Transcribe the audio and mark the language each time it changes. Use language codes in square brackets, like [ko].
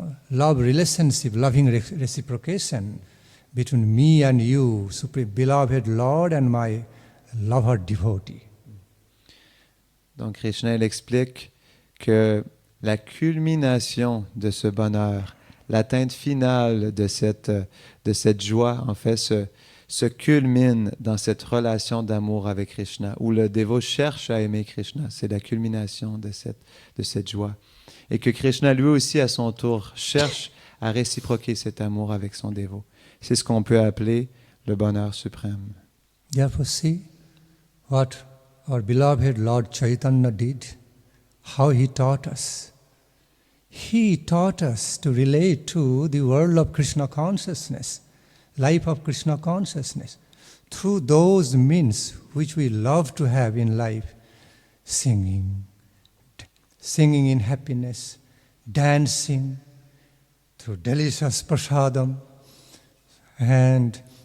[en] love relationship, loving reciprocation between me and you, Supreme Beloved Lord and my lover devotee. [fr] Donc Krishna il explique que la culmination de ce bonheur, l'atteinte finale de cette joie, en fait, se culmine dans cette relation d'amour avec Krishna, où le dévot cherche à aimer Krishna. C'est la culmination de cette joie. Et que Krishna, lui aussi, à son tour, cherche à réciproquer cet amour avec son dévot. C'est ce qu'on peut appeler le bonheur suprême. [en] Therefore, see what our beloved Lord Chaitanya did, how he taught us. He taught us to relate to the world of Krishna consciousness, life of Krishna consciousness, through those means which we love to have in life, singing in happiness, dancing, through delicious prasadam, and